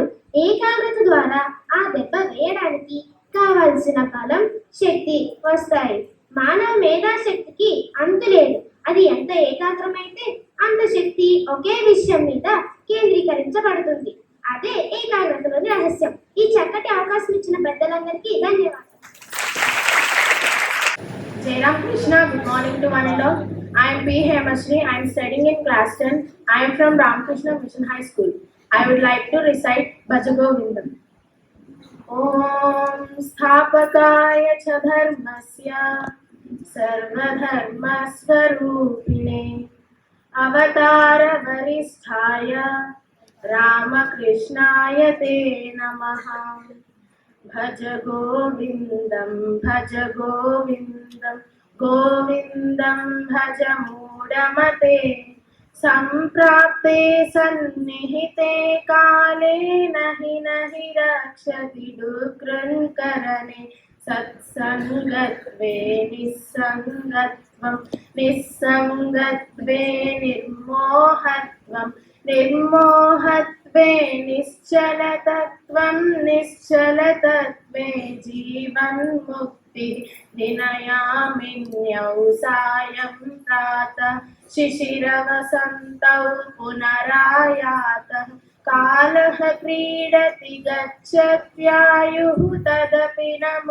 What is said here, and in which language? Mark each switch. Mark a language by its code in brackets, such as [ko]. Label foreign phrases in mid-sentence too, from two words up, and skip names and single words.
[te] ఏకాగ్రత ద్వారా ఆ దెబ్బ వేయడానికి కావలసిన బలం, శక్తి వస్తాయి. మానవ మేధాశక్తికి అంతులేదు. అది ఎంత ఏకాగ్రమైతే అంత శక్తి ఒకే విషయం మీద కేంద్రీకరించబడుతుంది. అదే ఏకాగ్రతలోని రహస్యం. ఈ చక్కటి అవకాశం ఇచ్చిన పెద్దలందరికీ ధన్యవాదాలు. [en] Jai Ram Krishna, good morning to one and all. I am P. Hemashri. I am studying in class 10. I am from Ramakrishna Mission High School. I would like to recite Bhajagovindam. [sa] ओम् स्थापकाय च धर्मस्य सर्वधर्मस्वरूपिणे अवतार वरिष्ठाय रामकृष्णाय ते नमः. భజ గోవిందం గోవిందం భజ మూఢమతే సంప్రాప్తే సన్నిహితే కాలే నహి రక్షతి దుఃఖకరణే సత్సంగత్వే నిస్సంగత్వే నిర్మోహత్వే నిశ్చలతత్వే జీవన్ముక్తి నినయామిన్యౌ సాయం ప్రాతః శిశిరవసంతౌ పునరాయాతః కాలః క్రీడతి గచ్చత్యాయుః తదపి న